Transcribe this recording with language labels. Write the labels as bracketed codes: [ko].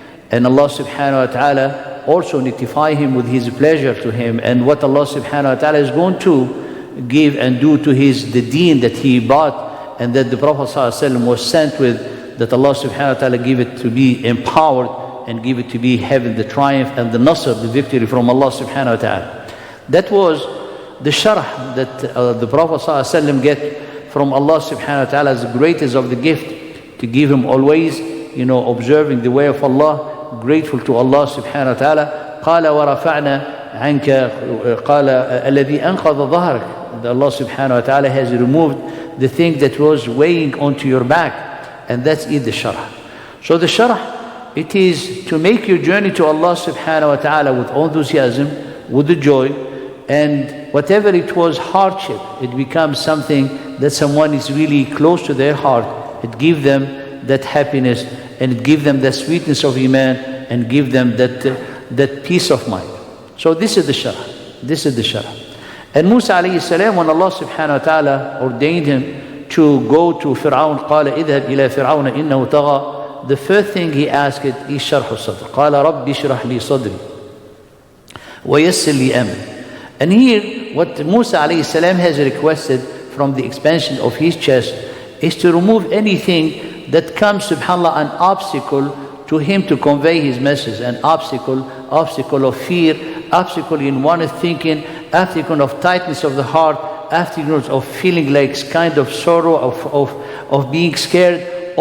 [en] And Allah subhanahu wa ta'ala also notified him with his pleasure to him, and what Allah subhanahu wa ta'ala is going to give and do to the deen that he brought and that the Prophet ﷺ was sent with, that Allah subhanahu wa ta'ala give it to be empowered and give it to be having the triumph and the nasr, the victory from Allah subhanahu wa ta'ala. That was the sharh that the Prophet ﷺ get from Allah subhanahu wa ta'ala as the greatest of the gift, to give him always, observing the way of Allah, grateful to Allah subhanahu wa ta'ala. [ar] قال ورفعنا عنك قال الذي أنقض ظهرك. [en] Allah subhanahu wa ta'ala has removed the thing that was weighing onto your back, and that's the sharh. So the sharh, it is to make your journey to Allah subhanahu wa ta'ala with enthusiasm, with the joy, and whatever it was hardship, it becomes something that someone is really close to their heart. It gives them that happiness, and it gives them that sweetness of iman, and give them that peace of mind. So this is the sharh. This is the sharh. And Musa alayhi salam, when Allah subhanahu wa ta'ala ordained him to go to Fir'aun, [ar] قال اذهب إلى فرعون إنه طغى, [en] the first thing he asked is [ar] شرح الصدر. قال رب اشرح لي صدري ويسر لي أمري. [en] And here, what Musa alayhi salam has requested from the expansion of his chest is to remove anything that comes, subhanAllah, an obstacle to him to convey his message, an obstacle of fear, obstacle in one's thinking, obstacle of tightness of the heart, obstacle of feeling like kind of sorrow, of being scared.